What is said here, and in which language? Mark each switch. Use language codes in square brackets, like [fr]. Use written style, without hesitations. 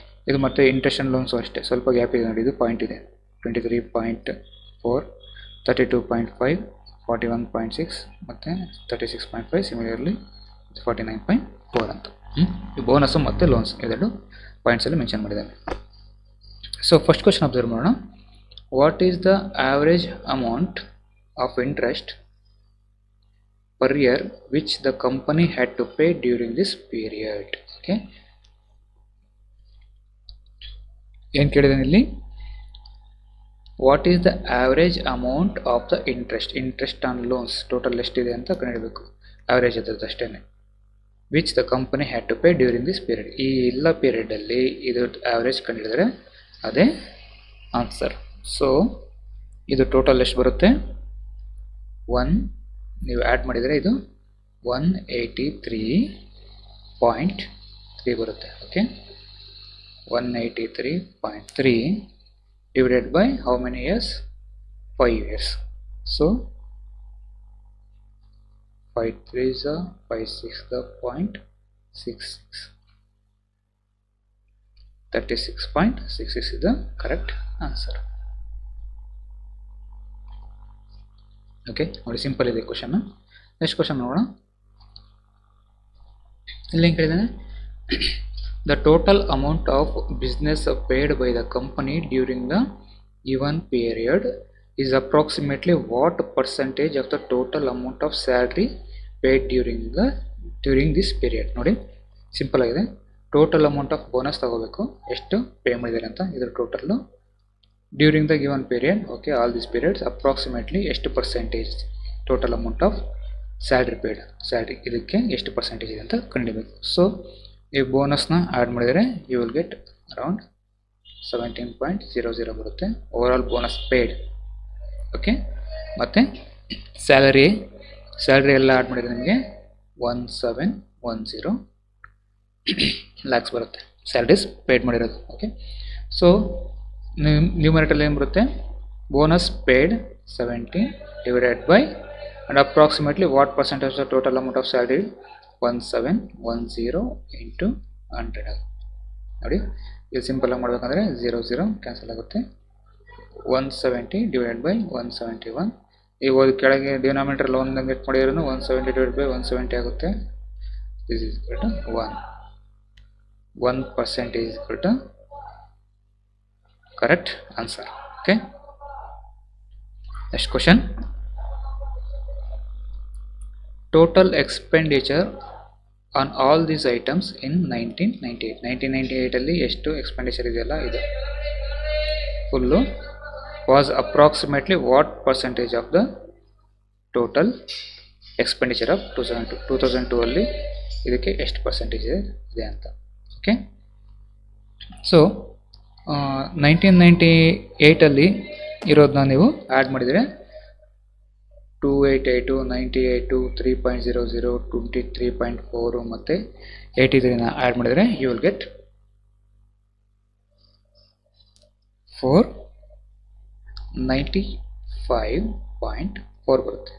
[kn] ಇದು ಮತ್ತು interest on loans ಅಷ್ಟೇ, ಸ್ವಲ್ಪ ಗ್ಯಾಪ್ ಇದೆ ನೋಡಿ, ಇದು ಪಾಯಿಂಟ್ ಇದೆ. 23.4, 32.5, 41.6 ಮತ್ತು 36.5. ಸಿಮಿಲರ್ಲಿ 49.4 ಅಂತ. ಈ ಬೋನಸ್ಸು ಮತ್ತು ಲೋನ್ಸ್ ಇದೆರಡು ಪಾಯಿಂಟ್ಸಲ್ಲಿ ಮೆನ್ಷನ್ ಮಾಡಿದ್ದಾನೆ. ಸೊ ಫಸ್ಟ್ ಕ್ವಶನ್ ಅಬ್ಸರ್ವ್ ಮಾಡೋಣ. [en] What is the average amount of interest per year which the company had to pay during this period? [kn] Okay, ಏನು ಕೇಳಿದಾನೆ ಇಲ್ಲಿ, [en] what is the average amount of the interest on loans [kn] total ಎಷ್ಟಿದೆ ಅಂತ ಕಂಡುಹಿಡಬೇಕು. Average ಅದ್ರದ್ದು ಅಷ್ಟೇ. [en] which the company had to pay during this period, [kn] ಈ ಎಲ್ಲ ಪೀರಿಯಡಲ್ಲಿ ಇದು average ಕಂಡುಹಿಡಿದ್ರೆ ಅದೇ ಆನ್ಸರ್. ಸೊ ಇದು ಟೋಟಲ್ ಎಷ್ಟು ಬರುತ್ತೆ, 1 ನೀವು ಆ್ಯಡ್ ಮಾಡಿದರೆ ಇದು 183.3 ಬರುತ್ತೆ. [en] Okay, 183.3 divided by how many years? 5 years. So 5 3s are 5 6 the 0.66, 36.66 is the correct answer. [kn] Okay, ನೋಡಿ ಸಿಂಪಲ್ ಇದೆ ಕ್ವಶನ್. ನೆಕ್ಸ್ಟ್ ಕ್ವಶನ್ ನೋಡೋಣ. ಇಲ್ಲಿ ಏನು ಕೇಳಿದ್ದಾನೆ, [en] The total amount of business paid by the company during the given period is approximately what percentage of the total amount of salary paid during this period? [kn] ನೋಡಿ simple ಆಗಿದೆ. Total amount of bonus ತಗೋಬೇಕು, ಎಷ್ಟು pay ಮಾಡಿದ್ದಾರೆ ಅಂತ. ಇದರ total [en] During the given period. [kn] Okay, all this periods approximately ಎಷ್ಟು percentage total amount of salary paid, salary ಇದಕ್ಕೆ ಎಷ್ಟು ಪರ್ಸೆಂಟೇಜ್ ಇದೆ ಅಂತ ಕಂಡುಹಿಡಬೇಕು. ಸೊ ಈ ಬೋನಸ್ನ ಆ್ಯಡ್ ಮಾಡಿದರೆ [en] you will get around [kn] 17.00 ಬರುತ್ತೆ over all bonus paid. Okay, ಮತ್ತು ಸ್ಯಾಲರಿ ಎಲ್ಲ ಆ್ಯಡ್ ಮಾಡಿದರೆ ನಿಮಗೆ 1710 ಲ್ಯಾಕ್ಸ್ ಬರುತ್ತೆ. ಸ್ಯಾಲರೀಸ್ ಪೇಡ್ ಮಾಡಿರೋದು. [en] okay, so numerator [kn] ಏನು ಬರುತ್ತೆ, [en] Bonus paid 70 divided by and approximately what percentage of the total amount of salary 1710 into 100 ನೋಡಿ. [kn] ಇದು ಸಿಂಪಲ್ ಆಗಿ ಮಾಡಬೇಕಂದ್ರೆ 0 ಕ್ಯಾನ್ಸಲ್ ಆಗುತ್ತೆ. 170 ಡಿವೈಡೆಡ್ ಬೈ 171. ಈಗ ಕೆಳಗೆ ಡಿನಾಮಿನೇಟರ್ ಒಂದು ಗೆಟ್ ಮಾಡಿದ್ರು 170 ಡಿವೈಡ್ ಬೈ 170 ಆಗುತ್ತೆ. [en] This is equal to 1% is equal to correct answer. Okay, next question. Total expenditure on all these items in 1998. [kn] 1998 ಅಲ್ಲಿ ಎಷ್ಟು ಎಕ್ಸ್ಪೆಂಡಿಚರ್ ಇದೆಯಲ್ಲ ಇದು full [en] was approximately what percentage of the total expenditure of 2002 [kn] ಅಲ್ಲಿ ಇದಕ್ಕೆ ಎಷ್ಟು percentage ಇದೆ ಅಂತ. Okay, so 1998 ಅಲ್ಲಿ ಇರೋದನ್ನ ನೀವು ಆ್ಯಡ್ ಮಾಡಿದರೆ 2882, 98, 3.00, 23.4 ಮತ್ತು 83ನ ಆ್ಯಡ್ ಮಾಡಿದರೆ [en] you will get [kn] 495.4 ಬರುತ್ತೆ.